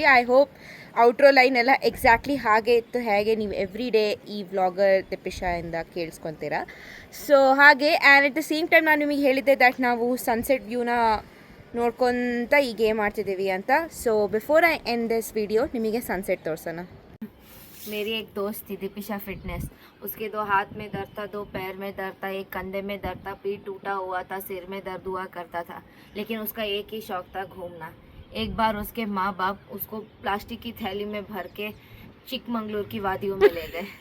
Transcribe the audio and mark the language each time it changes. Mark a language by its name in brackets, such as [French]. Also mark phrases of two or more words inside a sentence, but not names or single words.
[English] I hope outro line [Kannada] ಎಲ್ಲ ಎಕ್ಸಾಕ್ಟ್ಲಿ ಹಾಗೆ ಇತ್ತು, ಹೇಗೆ ನೀವು [English] every day [Kannada] ಈ ವ್ಲಾಗರ್ ತಿಪ್ಪಿಶಾಯಿಂದ ಕೇಳಿಸ್ಕೊತೀರಾ. ಸೊ ಹಾಗೆ [English] and at the same time [Kannada] ನಾನು ನಿಮಗೆ ಹೇಳಿದ್ದೆ ದ್ಯಾಟ್ ನಾವು [English] sunset view-na [Kannada] ನೋಡ್ಕೊತ ಈ ಗೇಮ್ ಆಡ್ತಿದ್ದೀವಿ ಅಂತ. [English] so before I end this video [Kannada] ನಿಮಗೆ ಸನ್ಸೆಟ್ ತೋರಿಸೋಣ. [Hindi] मेरी एक दोस्त थी दीपिशा फिटनेस, उसके 2 हाथ में दर्द था, 2 पैर में दर्द था, एक कंधे में दर्द था, पीठ टूटा हुआ था, सिर में दर्द हुआ करता था, लेकिन उसका एक ही शौक था, घूमना. एक बार उसके माँ बाप उसको प्लास्टिक की थैली में भर के चिकमंगलूर की वादियों में ले गए.